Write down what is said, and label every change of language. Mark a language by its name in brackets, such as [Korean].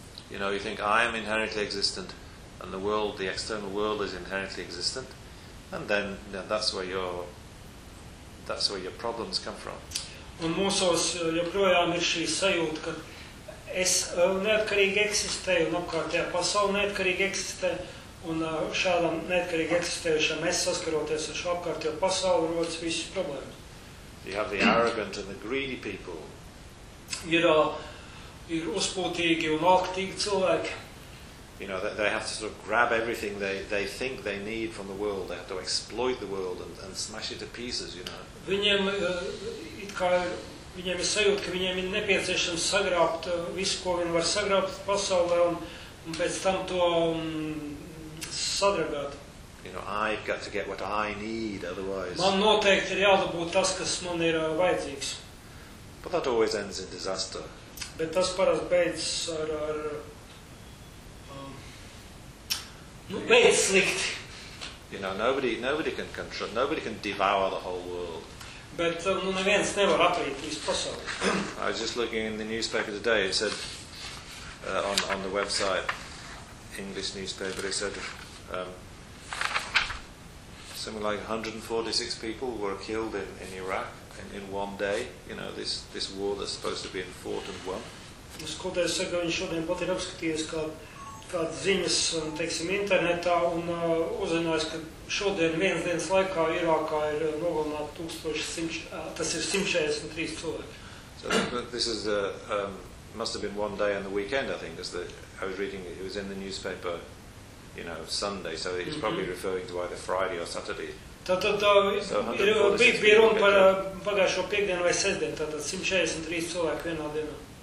[English] You know, you think I am inherently existent and the world, the external world is inherently existent. And then that's where your problems come from. [Latvian] Un mūsos joprojām ir šī sajūta, ka es neatkarīgi eksistēju un apkārtējā pasaule neatkarīgi eksistē, un šādam neatkarīgi eksistējušam es saskaroties ar šo apkārtējo pasauli rodas visas problēmas. [English] You have the arrogant and the greedy people. [Latvian] Ir uzpūtīgi un alkatīgi cilvēki. [English] You know, they have to sort of grab everything they think they need from the world. They have to exploit the world and smash it to pieces, you know. [Latvian] Viņiem it kā viņiem ir sajūta, ka viņiem ir nepieciešams sagrābt visu, ko viņi var sagrābt pasaulē un pēc tam to sadragāt. [English] You know, I've got to get what I need otherwise. [Latvian] Man noteikti ir jādabūt tas, kas man ir vajadzīgs. [English] But that always ends in disaster. [Latvian] Bet tas parasti beidzas ar nu, beidz slikti. [English] You know, nobody can control, nobody can devour the whole world. [Latvian] Bet nu neviens nevar aprīt visu pasauli. [English] I was just looking in the newspaper today, it said on the website, English newspaper, it said something like 146 people were killed in Iraq in one day, you know, this war that's supposed to be in fought and won. [Latvian] Es kaut kādā saka, viņi šodien pat ir apskatījies kādas ziņas, teiksim, internetā un uzzinājis, ka šodien viens dienas laikā Irākā ir nogalināt 143 cilvēki. [English] So this is must have been one day on the weekend, I think, as I was reading it, it was in the newspaper, you know, Sunday, so he's probably referring to either Friday or Saturday. [Latvian] Tātad bija runa par pagājušo piekdienu vai sestdienu, tātad 143 cilvēki vienā dienā.